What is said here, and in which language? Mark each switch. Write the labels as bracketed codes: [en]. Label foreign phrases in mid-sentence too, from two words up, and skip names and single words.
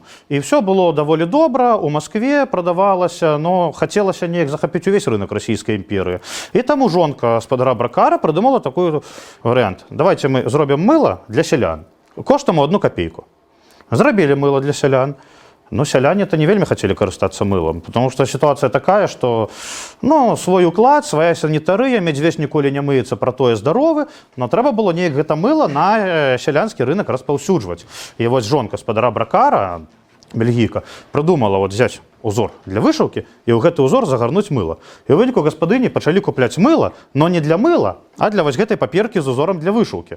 [be] І все было даволі добра, у Маскве прадавалася, но хацелася неяк захапіць увесь рынок расійскай імперыі. І таму жонка спадара Бракара прыдумала такой варыянт. Давайте мы зробім мыло для сялян. Коштам у 1 копейку. Зрабілі мыло для сялян. Но сяляне-то не вельмі хацелі карыстацца мылом, [ru] потому что ситуация такая, что свой уклад, своя [be] санітарыя, медведь ніколі не мыецца, пра тое здаровы, но трэба было неяк гэта мыло на сялянскі рынок распаўсюджваць. І вось жонка спадара Бракара, бельгійка, прыдумала взять узор для вышыўкі і ў гэты узор загарнуць мыла. І ў выніку гаспадыні пачалі купляць мыла, но не для мыла, а для вось гэтай паперкі з узорам для вышыўкі.